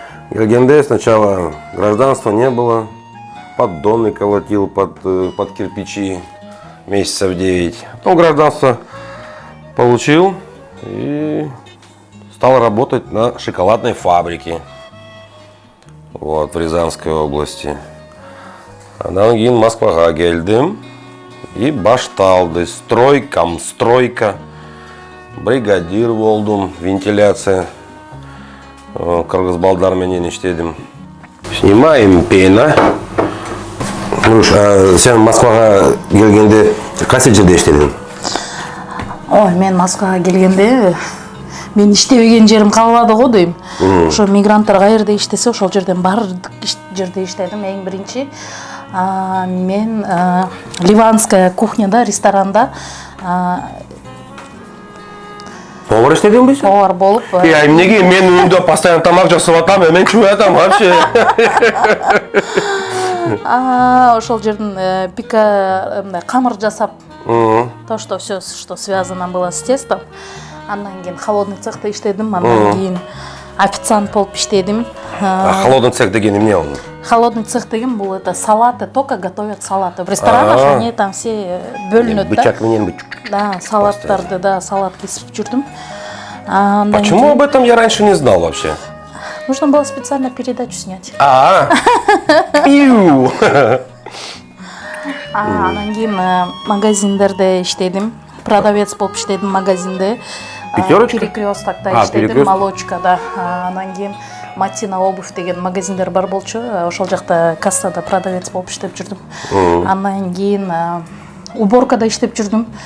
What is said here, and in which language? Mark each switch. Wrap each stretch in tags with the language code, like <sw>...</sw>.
<ru>Келгенде сначала гражданства не было. Поддоны колотил под кирпичи месяцев 9. Потом гражданство получил и стал работать на шоколадной фабрике. Вот, в Рязанской области.</ru> <ky>Анан кийин Москвага келдим и башталды.</ky> <ru>Стройка.</ru> <ky>Бригадир болдум, вентиляция. Кыргыз балдар менен иштедим.</ky> <ru>Снимаем пена.</ru> <ky>Сен Москвага келгенде кайсы жерде иштедиң? Ой, мен Москвага келгенде мен иштебеген жерим калбады го дейм. Ошо мигранттар каерде иштесе, ошол жерден бардык жерде иштедим. Эң биринчи мен ливанская кухняда, ресторанда Повар иштедиңби? повар болуп. Эмнеге мен үйүмдө постоянно тамак жасап атам, мен чүй атам вообще. Ошол жерден пика камыр жасап,</ky> <ru>то, что все, что связано было с тестом.</ru> <ky>Андан кийин холодный цехта иштедим, андан кийин официант болуп иштедим. А холодный цех деген эмне ол?</ky> <ru>Холодный цех</ru> <ky>деген бул</ky> <ru>это салаты, только готовят салаты. В ресторанах они там все</ru> <ky>бөлүнөт да. Бычак менен Да, салаттарды, да, салат кесип жүрдүм.</ky> <ru>Почему об этом я раньше не знал вообще? Нужно было специально передачу снять. Пиу!</ru> <ky>Анан кийин магазиндерде иштедим. Продавец болуп иштедим магазинде.</ky> <ru>Пятерочка?</ru> <ky>Перекресткта иштедим,</ky> <ru>Перекресток.</ru> <ky>молочка, да. Анан кийин Матина обувь деген магазиндер бар болчу. Ошол жакта кассада продавец болуп иштеп жүрдүм. Анан кийин уборкада иштеп жүрдүм.</ky>